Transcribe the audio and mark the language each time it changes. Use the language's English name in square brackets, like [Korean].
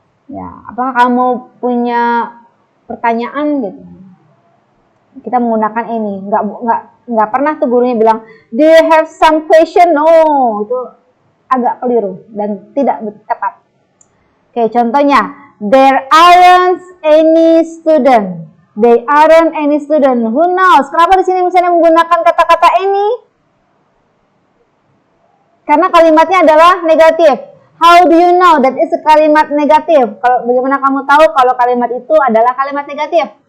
[Indonesian] Ya, apakah kamu punya pertanyaan gitu? Kita menggunakan ini, nggak pernah tuh gurunya bilang, [English] do you have some question? [Indonesian] No, itu agak keliru dan tidak tepat. [English] Oke, contohnya, there aren't any student. They aren't any student. Who knows? [Indonesian] Kenapa di sini misalnya menggunakan kata-kata any? Karena kalimatnya adalah negatif. [English] How do you know that is a [Indonesian] kalimat negatif? Kalau bagaimana kamu tahu kalau kalimat itu adalah kalimat negatif?